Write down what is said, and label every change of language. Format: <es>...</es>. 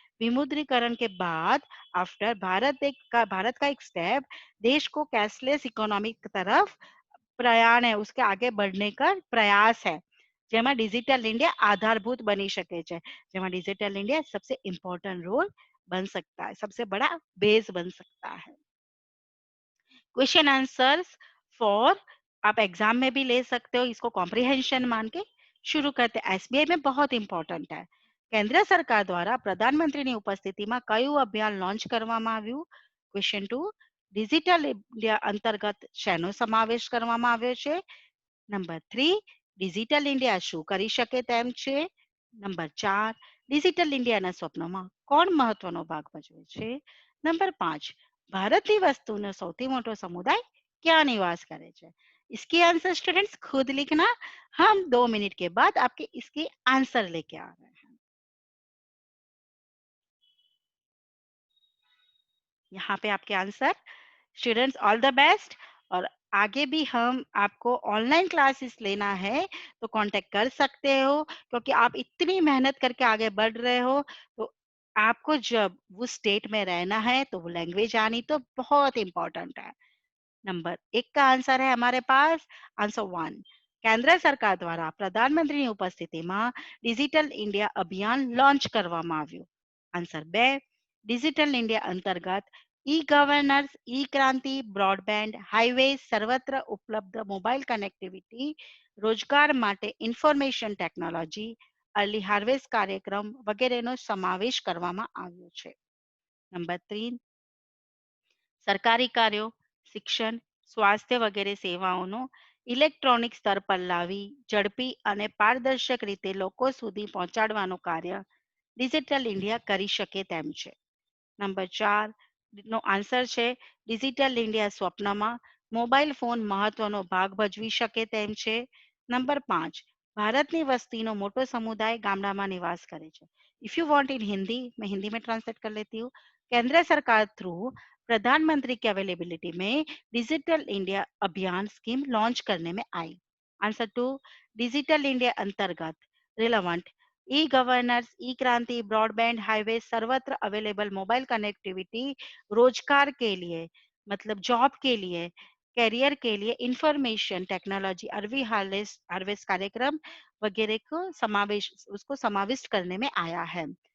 <hi>विमुद्रीकरण के बाद आफ्टर भारत का एक स्टेप देश को कैशलेस इकोनॉमी की तरफ प्रयाण है, उसके आगे बढ़ने का प्रयास है</hi> <gu>જેમાં ડિજિટલ</gu> <hi>इंडिया आधारभूत बनी</hi> <gu>શકે છે. જેમાં</gu> <hi>ડિજિटल इंडिया सबसे इम्पोर्टेंट रोल बन सकता है, सबसे बड़ा बेस बन सकता है. क्वेश्चन आंसर्स फॉर आप एग्जाम में भी ले सकते हो, इसको कॉम्प्रिहेंशन मान के शुरू करते हैं. एसबीआई में बहुत इंपॉर्टेंट है.</hi> <gu>કેન્દ્ર સરકાર દ્વારા પ્રધાનમંત્રીની ઉપસ્થિતિમાં કયું અભિયાન લોન્ચ કરવામાં આવ્યું? ક્વેશ્ચન 2 ડિજિટલ ઇન્ડિયા અંતર્ગત શેનો સમાવેશ કરવામાં આવ્યો છે? નંબર 3 ડિજિટલ ઇન્ડિયા શું કરી શકે તેમ છે? નંબર 4 ડિજિટલ ઇન્ડિયાના સ્વપ્નમાં કોણ મહત્વનો ભાગ ભજવે છે? નંબર 5 ભારતની વસ્તુનો સૌથી મોટો સમુદાય ક્યાં નિવાસ કરે છે?</gu> <hi>इसकी आंसर स्टूडेंट्स खुद लिखना। हम 2 मिनट के बाद आपके इसकी आंसर लेके आ रहे हैं। यहाँ पे आपके answer. Students all the best. और आगे भी हम आपको ऑनलाइन क्लासेस लेना है तो कांटेक्ट कर सकते हो, क्योंकि आप इतनी मेहनत करके आगे बढ़ रहे हो, तो आपको जब वो स्टेट में रहना है तो वो लैंग्वेज आनी तो बहुत इम्पोर्टेंट है। नंबर 1 का आंसर है हमारे पास आंसर 1।</hi> <gu>કેન્દ્ર સરકાર દ્વારા પ્રધાનમંત્રીની ઉપસ્થિતિમાં ડિજિટલ ઇન્ડિયા અભિયાન લોન્ચ કરવામાં આવ્યું। આન્સર 2। ડિજિટલ ઇન્ડિયા અંતર્ગત ઈ ગવર્નન્સ, ઈ ક્રાંતિ, બ્રોડબેન્ડ, હાઈવે સર્વત્ર ઉપલબ્ધ મોબાઈલ કનેક્ટિવિટી, રોજગાર માટે ઇન્ફોર્મેશન ટેકનોલોજી, અર્લી હાર્વેસ્ટ કાર્યક્રમ વગેરેનો સમાવેશ કરવામાં આવ્યો છે। નંબર 3। સરકારી કાર્યો, શિક્ષણ, સ્વાસ્થ્ય વગેરે સેવાઓનો ઇલેક્ટ્રોનિક સ્તર પર લાવી ઝડપી અને પારદર્શક રીતે લોકો સુધી પહોંચાડવાનું કાર્ય ડિજિટલ ઇન્ડિયા કરી શકે તેમ છે। નંબર 4 નો આન્સર છે ડિજિટલ ઇન્ડિયા સ્વપ્નમાં મોબાઈલ ફોન મહત્વનો ભાગ ભજવી શકે તેમ છે। નંબર 5 ભારતની વસ્તીનો મોટો સમુદાય ગામડામાં નિવાસ કરે છે।</gu> <en>if you want in Hindi,</en> <hi>मैं हिंदी में ट्रांसलेट कर लेती हूँ। केंद्र सरकार थ्रू प्रधानमंत्री की अवेलेबिलिटी में डिजिटल इंडिया अभियान स्कीम लॉन्च करने में आई। आंसर 2 डिजिटल इंडिया अंतर्गत रिलेवेंट ई गवर्नर्स, ई क्रांति, ब्रॉडबैंड, हाईवे सर्वत्र अवेलेबल मोबाइल कनेक्टिविटी, रोजगार के लिए मतलब जॉब के लिए, करियर के लिए इंफॉर्मेशन टेक्नोलॉजी, अर्वी हार्वेस्ट हार्वेस्ट कार्यक्रम वगैरह को समावेश उसको समाविष्ट करने में आया है।</hi>